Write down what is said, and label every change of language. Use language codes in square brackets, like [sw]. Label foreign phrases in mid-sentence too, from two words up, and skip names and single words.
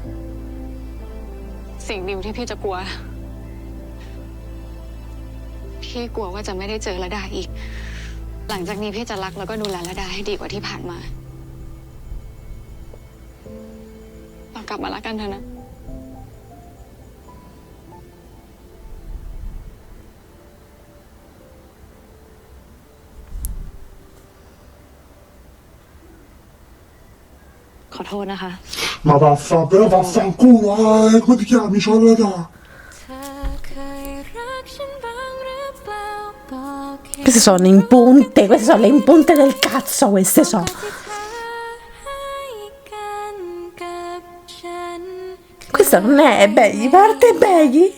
[th] สิ่งเดียวที่พี่จะกลัว พี่กลัวว่าจะไม่ได้เจอระดาอีก หลังจากนี้พี่จะรักแล้วก็ดูแลระดาให้ดีกว่าที่ผ่านมา เรากลับมารักกันเถอะนะ ขอโทษนะคะ [it] Ma però vaffanculo, come ti chiami? Ciao Radà. Queste sono impunte, queste sono le impunte del cazzo, queste sono. Questa non è Beggy, parte Beggy.